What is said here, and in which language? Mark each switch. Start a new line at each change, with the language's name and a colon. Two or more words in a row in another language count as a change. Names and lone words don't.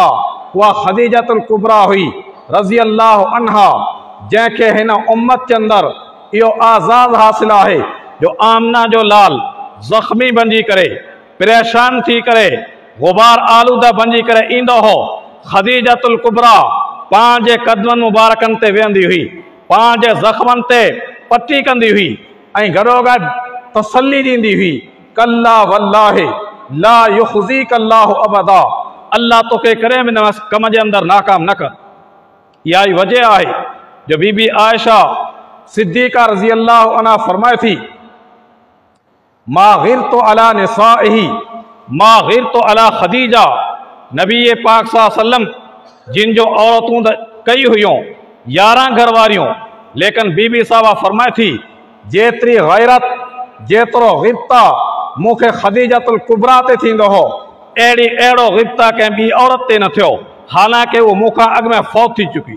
Sindhi: उहा ख़दीजतुल कुबरा हुई
Arabic: رضي الله عنها,
Sindhi: जंहिंखे हिन उम्मत जे अंदरि इहो आज़ाज़ हासिल आहे जो आमना जो लाल ज़ख़्मी बणिजी करे, परेशान थी करे, गुबार आलूदा बणिजी करे ईंदो हो। ख़दीजतुल कुबरा पाण जे कदमनि मुबारकनि ते वेहंदी हुई, पाण जे ज़ख़्मनि ते पटी कंदी हुई ऐं गॾोगॾु तसल्ली ॾींदी हुई,
Arabic: كلا والله لا يخزيك الله أبدا,
Sindhi: अल्लाह तोखे कॾहिं बि न कम जे अंदरि नाकाम न कर। इहा ई वजह आहे जो बीबी आयशा सिद्दीक़ा
Arabic: رضي الله عنها
Sindhi: फरमाए थी,
Arabic: ما غرت على نسائه ما غرت على خديجة.
Sindhi: नबी पाक
Arabic: صلى الله عليه وسلم
Sindhi: जिन जो औरतूं कई हुयूं 11 घर वारियूं, लेकिन बीबी साहबा फरमाए थी, जेतिरी गैरत जेतिरो ग़िब्ता मूंखे ख़दीजतुल कुबरा ते थींदो हो, अहिड़ो ग़िब्ता कंहिं ॿी औरत ते न थियो, हालांकि उहो मूंखां अॻु में फ़ौत थी चुकी।